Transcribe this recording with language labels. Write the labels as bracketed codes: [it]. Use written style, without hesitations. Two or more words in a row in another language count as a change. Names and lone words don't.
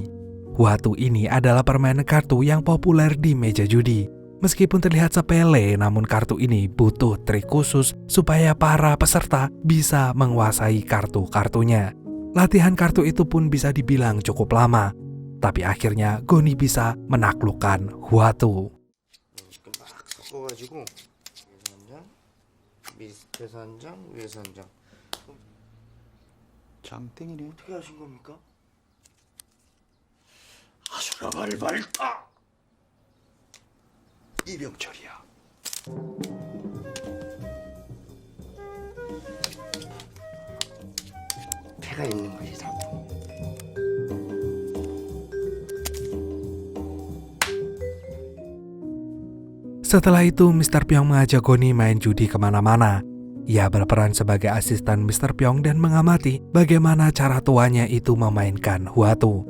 [id] Huatu ini adalah permainan kartu yang populer di meja judi. Meskipun terlihat sepele, namun kartu ini butuh trik khusus supaya para peserta bisa menguasai kartu-kartunya. Latihan kartu itu pun bisa dibilang cukup lama, tapi akhirnya Goni bisa menaklukkan huatu. [ko] 이렇게 막 섞어가지고 위에서 한 장, 밑에서 한 장, 위에서 한 장. 장땡이네. 어떻게 하신 겁니까? 아수라발 밝다. 이병철이야. 패가 있는 거지 자꾸. [id] Setelah itu, Mr. Pyong mengajak Goni main judi kemana-mana. Ia berperan sebagai asisten Mr. Pyong dan mengamati bagaimana cara tuanya itu memainkan huatu.